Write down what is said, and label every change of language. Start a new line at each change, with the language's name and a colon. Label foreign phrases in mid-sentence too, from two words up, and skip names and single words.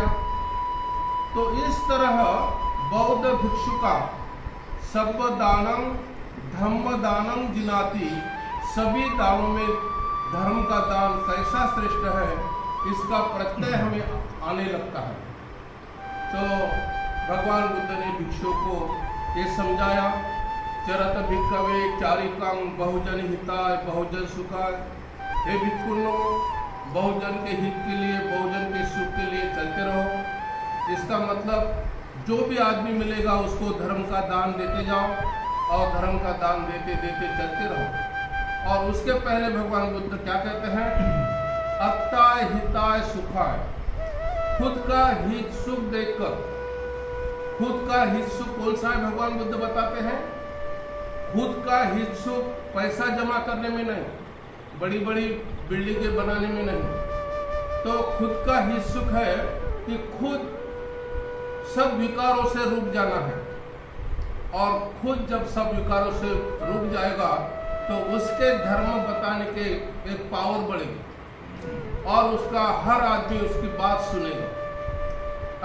Hindi: तो इस तरह बौद्ध भिक्षु का
Pali: सर्व दानम धम्म दानम जिनाति,
Hindi: सभी दानों में धर्म का दान कैसा श्रेष्ठ है, इसका प्रत्यय हमें आने लगता है। तो भगवान बुद्ध ने भिक्षुओं को ये समझाया,
Pali: चरत भिक्षवे चारिकं बहुजन हिताय बहुजन सुखाय,
Hindi: हे भिक्षुओं, बहुजन के हित के लिए, बहुजन के सुख के लिए चलते रहो। इसका मतलब जो भी आदमी मिलेगा उसको धर्म का दान देते जाओ और धर्म का दान देते देते चलते रहो। और उसके पहले भगवान बुद्ध क्या कहते हैं,
Pali: अत्ताय हिताय सुखाय,
Hindi: खुद का हित सुख देखकर, खुद का हित सुख कौन सा है भगवान बुद्ध बताते हैं, खुद का हित सुख पैसा जमा करने में नहीं, बड़ी बड़ी बिल्डिंगें बनाने में नहीं। तो खुद का हित सुख है कि खुद सब विकारों से रुक जाना है, और खुद जब सब विकारों से रुक जाएगा तो उसके धर्म बताने के एक पावर बढ़ेगी और उसका हर आदमी उसकी बात सुनेगा।